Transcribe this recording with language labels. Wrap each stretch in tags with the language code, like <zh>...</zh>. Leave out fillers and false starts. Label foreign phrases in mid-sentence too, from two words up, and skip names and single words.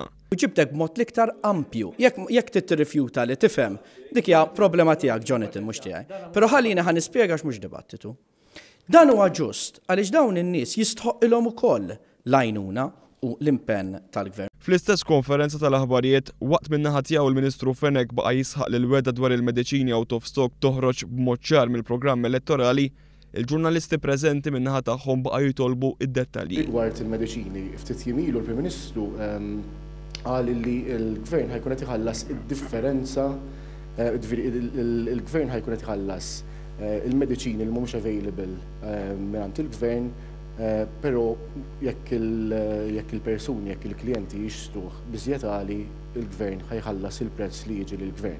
<mt>Ġibtek b'mod l-iktar ampju. Jekk tirrifjuta li tifhem, dik hija problema tiegħek Jonathan mhux tiegħi. Però ħallina ħa nispjega x'mhux dibattitu. Dan huwa ġust għaliex dawn in-nies jistħoqilhom ukoll l-għajnuna u l-impenn tal-gvern. Fl-istess konferenza tal-aħbarijiet, waqt min-naħa tiegħu il-Ministru Fenech baqa' jisħaq li l-wegħda dwar il-mediċini</mt> <en>out of stock</en> <mt>toħroġ b'mod ċar mill-programm elettorali, il-ġurnalisti preżenti min-naħa tagħhom baqa' jitolbu id-dettalji. Rigward il-mediċini, ftit jiem ilu l-Prim Ministru qal li l-gvern ħajkun qed iħallas id-differenza, il-gvern ħajkun qed iħallas il-mediċini li mhumiex available mingħand il-gvern, però jekk il-persuni, jekk il-klijenti jixtruh biżjed għali, il-gvern ħajħallas il-prezz li jiġi lill-gvern.</mt>